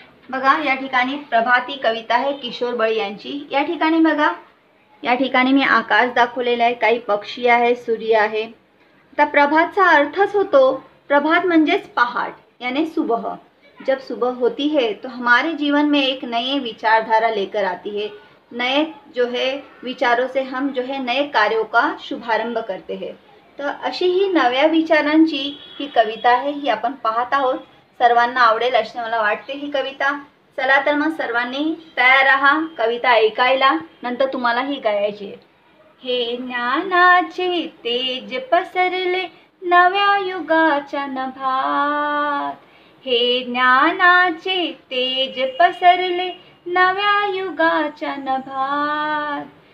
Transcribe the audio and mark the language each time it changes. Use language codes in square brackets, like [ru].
[mr] बघा, या ठिकाणी प्रभात ही कविता आहे किशोर बळी यांची। या ठिकाणी बघा, या ठिकाणी मी आकाश दाखवलेला आहे, काही पक्षी आहे, सूर्य आहे। आता प्रभातचा अर्थच होतो, प्रभात म्हणजेच पहाट [hi] यानी सुबह। जब सुबह होती है तो हमारे जीवन में एक नई विचारधारा लेकर आती है। नए जो है विचारों से हम जो है नए कार्यों का शुभारंभ करते हैं। [mr] तर अशी ही नव्या विचारांची ही कविता आहे, ही आपण पाहत आहोत। सर्वांना आवडेल अशी मला वाटते ही कविता। चला तर मग सर्वांनी तयार राहा कविता ऐकायला, नंतर तुम्हाला ही गायची आहे। हे ज्ञानाचे तेज पसरले नव्या युगाच्या नभात, हे ज्ञानाचे तेज पसरले नव्या युगाच्या नभात।